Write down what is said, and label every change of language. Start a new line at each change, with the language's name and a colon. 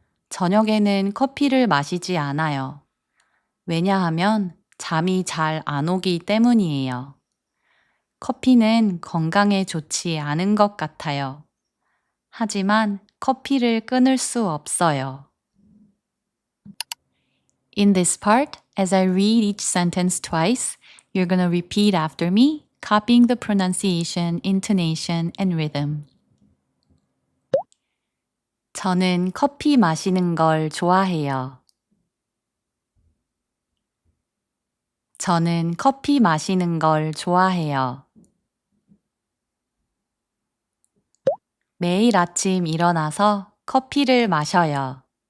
Korean: 저녁에는 커피를 마시지 않아요. 왜냐하면 잠이 잘 안 오기 때문이에요. 커피는 건강에 좋지 않은 것 같아요. 하지만 커피를 끊을 수 없어요.
English: In this part, as I read each sentence twice, you're going to repeat after me, copying the pronunciation, intonation, and rhythm.
Korean: 저는 커피 마시는 걸 좋아해요. 저는 커피 마시는 걸 좋아해요. 매일 아침 일어나서 커피를 마셔요.